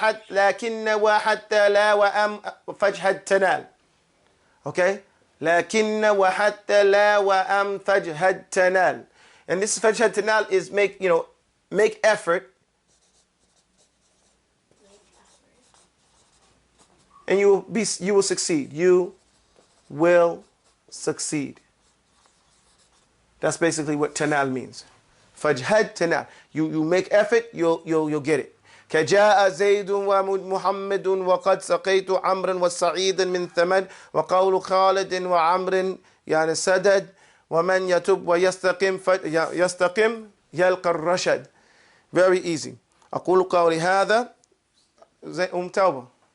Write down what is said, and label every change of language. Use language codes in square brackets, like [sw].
[ar] لكن وحتى لا وأم فاجهد تنال [en] okay [ar] لكن وحتى لا وأم فاجهد تنال [en] and this [ar] فاجهد تنال [en] is make effort and you will succeed. You will succeed. That's basically what tanal means. Fajhad tanal. You make effort, you'll get it. [ar] كجاء زيد ومحمد وقد سقيت عمرا وسعيد من ثمد وقول خالد وعمر يعني سدد ومن يتب ويستقم يستقم يلقى الرشد. [en] Very easy. [ar] أقول قولي هذا توبة.